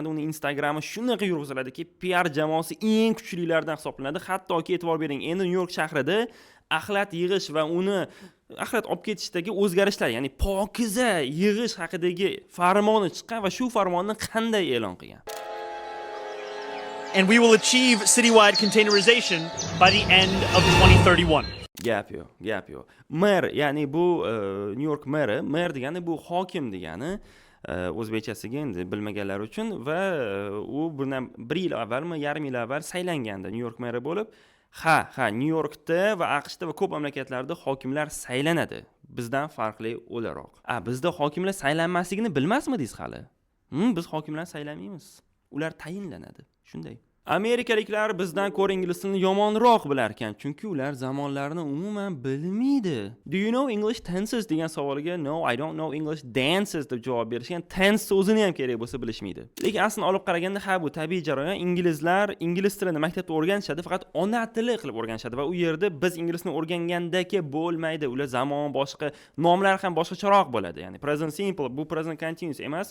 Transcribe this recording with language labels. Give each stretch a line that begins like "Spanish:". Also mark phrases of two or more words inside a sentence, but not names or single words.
Uzbek: Uning Instagrami shunaqa yurg'iziladiki, PR jamoasi eng kuchlilardan hisoblanadi. Hattoki e'tibor bering, endi New York shahrida axlat yig'ish va uni axlat olib ketishdagi o'zgarishlar, ya'ni pokiza yig'ish haqidagi farmoni chiqqan va shu farmonni qanday e'lon qilgan?
English: And we will achieve citywide containerization by the end of 2031.
Uzbek: Gap yo'q. Mer, ya'ni bu New York meri, mer degani bu hokim degani. O'zbekchasiga endi bilmaganlar uchun va u bundan 1 yil avvalmi, yarim yil avval saylangandi New York meri bo'lib. Ha, New Yorkda va AQShda va ko'p mamlakatlarda hokimlar saylanadi. Bizdan farqli o'laroq. Bizda hokimlar saylanmasligini bilmasmidingiz hali? Biz hokimlar saylamaymiz. Ular tayinlanadi. Shunday. Amerikaliklar bizdan ko'ra ingliz tilini yomonroq bilar ekan, chunki ular zamonlarni umuman bilmaydi.
English: Do you know English tenses
Uzbek: degan savoliga
English: no, I don't know English dances
Uzbek: deb javob berishgan. Tense so'zini ham kerak bo'lsa bilishmaydi. Lekin aslini olib qaraganda ha bu tabiiy jarayon. Inglizlar ingliz tilini maktabda o'rganishadi, faqat ona tili qilib o'rganishadi va u yerda biz inglizni o'rgangandagi bo'lmaydi. Ular zamon boshqa, nomlar ham boshqacharoq bo'ladi. Ya'ni
English: present simple,
Uzbek: bu
English: present continuous
Uzbek: emas.